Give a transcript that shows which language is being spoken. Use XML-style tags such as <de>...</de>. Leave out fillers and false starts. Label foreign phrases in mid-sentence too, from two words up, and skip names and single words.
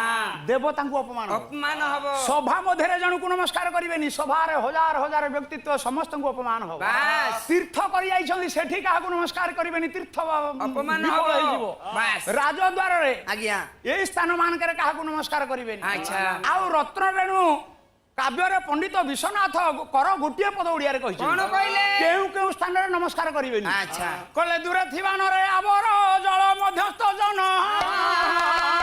<or>ଦେବତାଙ୍କୁ ଅପମାନ ହବ। ଅପମାନ ହବ ସଭା ମଧ୍ୟେ ଜଣକୁ ନମସ୍କାର କରିବେନି ସଭାର ହଜାର ହଜାର ବ୍ୟକ୍ତିତ୍ୱ ସମସ୍ତଙ୍କୁ ଅପମାନ ହବ বাস। ତୀର୍ଥ କରି ଯାଇଛନ୍ତି ସେଠି କାହାକୁ ନମସ୍କାର କରିବେନି ତୀର୍ଥ অপমান বিফল হব। হইଯିବ বাস। রাজদ্বারে আজ্ঞা ଏଇ ସ୍ଥାନ ମାନଙ୍କରେ କାହାକୁ ନମସ୍କାର କରିବେନି আচ্ছা। ଆଉ ରତ୍ନରେଣୁ କାବ୍ୟରେ ପଣ୍ଡିତ ବିଶ୍ୱନାଥ କର ଗୋଟିଏ ପଦ ଓଡ଼ିଆରେ କଣ କହିଛନ୍ତି କହିଲେ କେଉଁ କେଉଁ ସ୍ଥାନରେ ନମସ୍କାର କରିବେନି ଆଚ୍ଛା। କହିଲେ ଦୂରେ ଥିବା ନରେ ଆବର ଜଳ ମଧ୍ୟସ୍ଥ ଜନ</or>